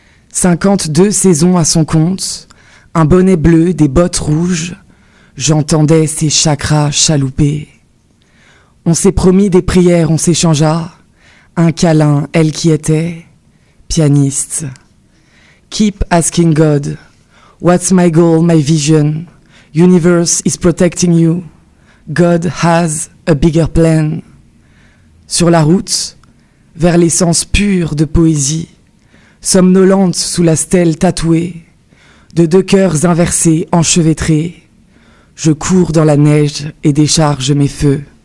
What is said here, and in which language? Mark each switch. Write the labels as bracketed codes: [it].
[fr] 52 saisons à son compte, un bonnet bleu, des bottes rouges, j'entendais ses chakras chalouper. On s'est promis des prières, on s'échangea, un câlin, elle qui était pianiste. [en] Keep asking God, what's my goal, my vision? Universe is protecting you. God has a bigger plan. [fr] Sur la route, vers l'essence pure de poésie, somnolente sous la stèle tatouée, de 2 cœurs inversés, enchevêtrés, je cours dans la neige et décharge mes feux.